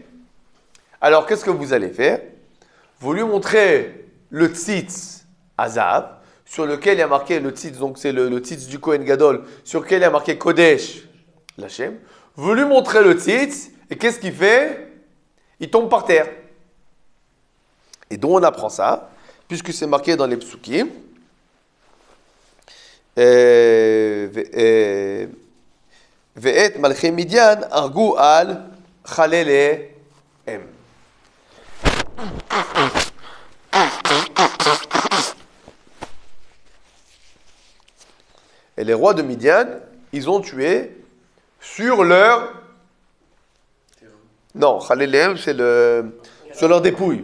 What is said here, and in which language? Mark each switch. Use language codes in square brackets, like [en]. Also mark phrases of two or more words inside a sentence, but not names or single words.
[fr] Alors qu'est-ce que vous allez faire? Vous lui montrez le tzitz Azav, sur lequel il y a marqué le tzitz, donc c'est le tzitz du [he] כהן גדול, [fr] sur lequel il y a marqué [he] קודש לכם. [fr] Vous lui montrez le tzitz, et qu'est-ce qu'il fait? Il tombe par terre. Et donc on apprend ça, puisque c'est marqué dans les psukim. [he] ואת מלכי מדין הרגו על חלליהם. [fr] Et les rois de Midian, ils ont tué sur leur... Non, chalelehem, c'est sur leurs dépouilles.